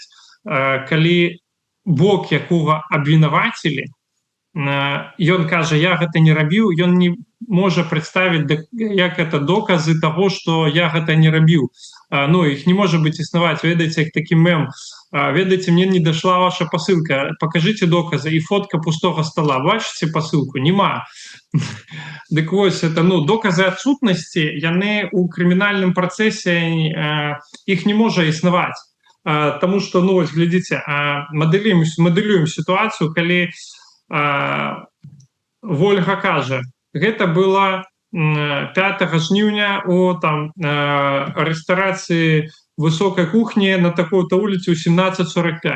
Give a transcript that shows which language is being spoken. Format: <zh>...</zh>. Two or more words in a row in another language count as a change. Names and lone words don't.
<be>Калі бок, якога абвінавацілі, ён кажа, я гэта не рабіў, ён не можа прадставіць, як это доказы таго, што я гэта не рабіў. Ну, іх не можа быць існаваць, ведаеце, як такі мем. Ведаеце,</be> <ru>мне не дошла ваша посылка, покажите доказы, і фотка пустого стола,</ru> <be>бачыце посылку? Нема. Дык вось, это, ну, доказы адсутнасці, яны у крымінальным працэсе, іх не можа існаваць. Таму што, ну, вось, глядзіце, мадэлюем сітуацыю, калі Вольга кажа, гэта было 5 жніўня у там рэстарацыі высокай кухні на такой-то вуліцы ў 17:45.</be>